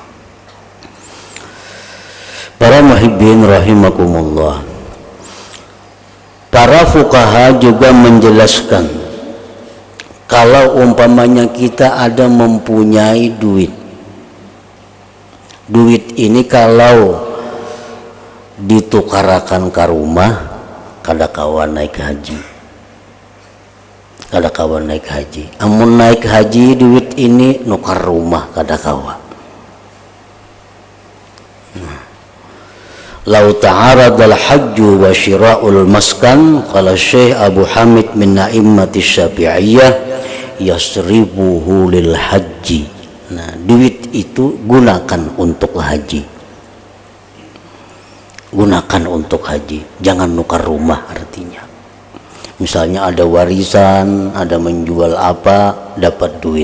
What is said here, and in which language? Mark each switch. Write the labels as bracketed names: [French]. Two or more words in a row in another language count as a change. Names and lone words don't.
[Banjar] Para [Arabic] محبين رحمكم الله, [Banjar] para fuqaha juga menjelaskan, kalau umpamanya kita ada mempunyai duit ini kalau ditukarakan ke rumah, kada kawan naik haji. Amun naik haji duit ini nukar rumah kada kawan. [Arabic] لو تعارض الحج وشراء المسكن، قال الشيخ أبو حامد من الأئمة الشافعية، يصرفه للحج. [Banjar] Nah, duit itu gunakan untuk haji. Jangan nukar rumah artinya. Misalnya ada warisan, ada menjual apa, dapat duit.